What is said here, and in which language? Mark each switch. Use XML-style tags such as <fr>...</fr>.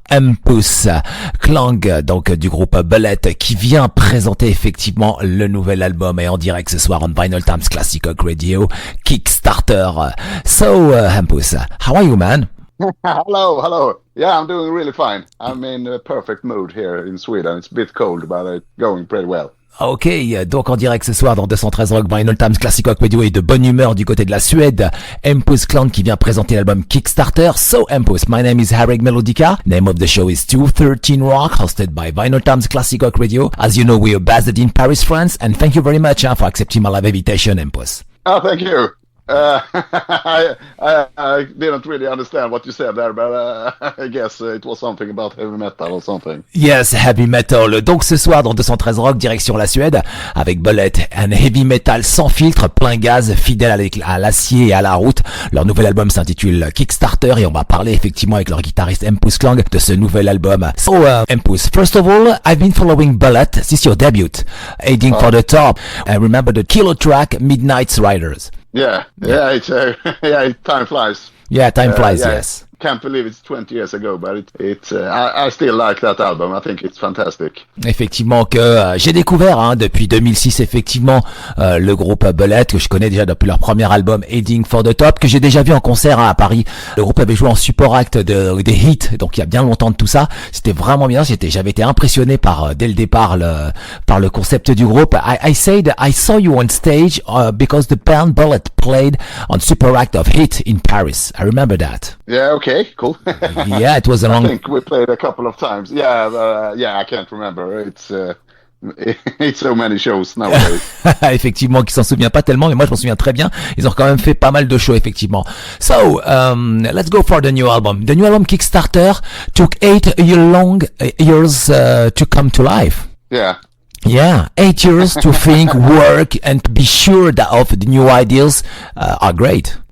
<fr>Hampus Klang, donc du groupe Bullet, qui vient présenter effectivement le nouvel album et en direct ce soir on Vinylestimes Classic Rock Radio, Kickstarter.</fr> <en>So, Hampus, how are you, man? Hello. Yeah, I'm doing really fine. I'm in a perfect mood here in Sweden. It's a bit cold, but it's going pretty well.</en> <fr>Ok, donc en direct ce soir dans 213 Rock Vinylestimes Classic Rock Radio et de bonne humeur du côté de la Suède, Hampus Klang qui vient présenter l'album Kickstarter.</fr> <en>So Hampus, my name is Harrag Melodica. Name of the show is 213Rock, hosted by Vinylestimes Classic Rock Radio. As you know, we are based in Paris, France, and thank you very much for accepting my live invitation, Hampus. Oh, thank you. I didn't really understand what you said there, but I guess it was something about heavy metal or something. Yes, heavy metal.</en> <fr>Donc ce soir dans 213 Rock, direction la Suède, avec Bullet, un heavy metal sans filtre, plein gaz, fidèle à l'acier et à la route. Leur nouvel album s'intitule Kickstarter et on va parler effectivement avec leur guitariste Hampus Klang de ce nouvel album.</fr> <en>So, Hampus, first of all, I've been following Bullet since your debut, Heading for the Top. I remember the killer track Midnight Riders. Yeah, it's time flies. Yeah, time flies, yes. Can't believe it's 20 years ago, but I still like that album. I think it's fantastic.</en> <fr>Effectivement que j'ai découvert depuis 2006 effectivement le groupe Bullet, que je connais déjà depuis leur premier album Heading for the Top, que j'ai déjà vu en concert à Paris. Le groupe avait joué en support act des hits, donc il y a bien longtemps de tout ça. C'était vraiment bien. J'avais été impressionné dès le départ par le concept du groupe.</fr> <en>I said I saw you on stage because the band Bullet played on support act of Hit in Paris. I remember that. Yeah, okay, cool. Yeah, it was a long... I think we played a couple of times. Yeah, I can't remember. It's so many shows nowadays.</en> <fr>Effectivement, qui s'en souvient pas tellement, mais moi je m'en souviens très bien. Ils ont quand même fait pas mal de shows, effectivement.</fr> <en>So, let's go for the new album. The new album Kickstarter took 8 years to come to life. Yeah. Yeah, 8 years to think, work, and to be sure that of the new ideas are great.</en>